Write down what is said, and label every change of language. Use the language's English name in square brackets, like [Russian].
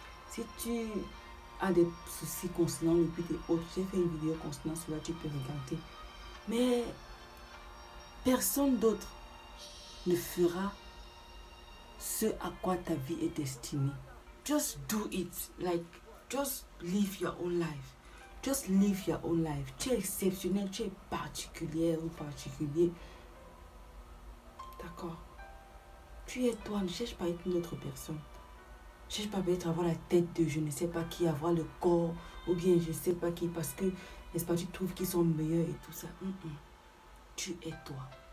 [French] Si tu as des soucis concernant le but et autres, j'ai fait une vidéo concernant cela, tu peux regarder. Mais personne d'autre ne fera ce à quoi ta vie est destinée. [English] Just do it. Like, just live your own life. Just live your own life. [French] Tu es exceptionnel, tu es particulière ou particulier. D'accord? Tu es toi, ne cherche pas à être une autre personne. Ne cherche pas peut-être avoir la tête de je ne sais pas qui, avoir le corps, ou bien je ne sais pas qui, parce que, n'est-ce pas, tu trouves qu'ils sont meilleurs et tout ça. Tu es toi.